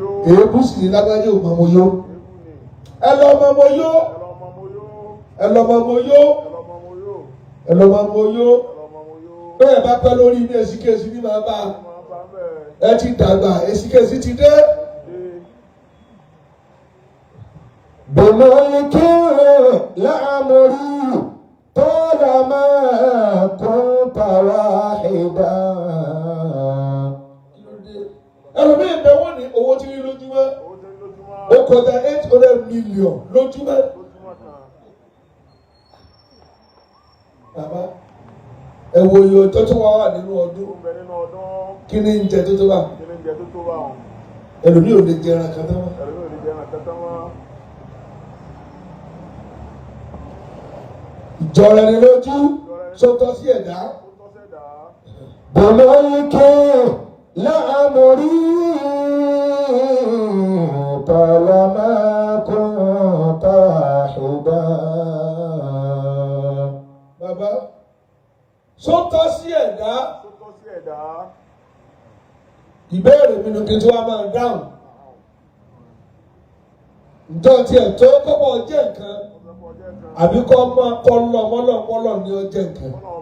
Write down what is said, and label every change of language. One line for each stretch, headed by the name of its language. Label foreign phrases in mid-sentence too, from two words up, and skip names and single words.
Yoruba: Èébú sì ní lágbájá ò mọ mo yó. Ẹ lọ mọ mo yó. Ẹ lọ mọ mo yó. Ẹ lọ máa mọ yó. Bẹ́ẹ̀ bá pẹ́ lórí inú èsìkèsì ní máa bá. Ẹ ti dàgbà, èsìkèsì ti dé.
Arabic: بملك لعمري طالما كنت واحدا.
Yoruba: Ẹlòmíì bẹ wọ́n ní owó tí ń rí lójúmọ́. Ó kọjá
English: eight hundred million
Yoruba: lójúmọ́. Bàbá, ẹ wo iye ọjọ́ tó wà nínú ọdún. Ó ń bẹ nínú ọdún. Kí ni ń jẹ tó tó bá? Kí ni ń jẹ tó tó bá wọn? Ẹlòmíì ò lè jẹ ẹran kan tán mọ́. Ẹlòmíì ò lè jẹ ẹran kan tán mọ́. Ìjọra ẹni lójú, Ìjọra ẹni só tọ́ sí ẹ̀dá? Ó tọ́ sẹ́dá.
Arabic: بملك لعمري طالما كنت حبا.
Yoruba: Bàbá, ṣó tọ́ sí ẹ̀dá? Ṣó tọ́ sí ẹ̀dá? Ìbéèrè mi ni kí n tún wá máa dáhùn. Ǹjẹ́ o tiẹ̀ tó kọ́bọ̀ jẹ́ nǹkan? Àbí kọ́ máa kọ́ lọ mọ́lọ̀ mọ́lọ̀ ni ó jẹ́ nǹkan?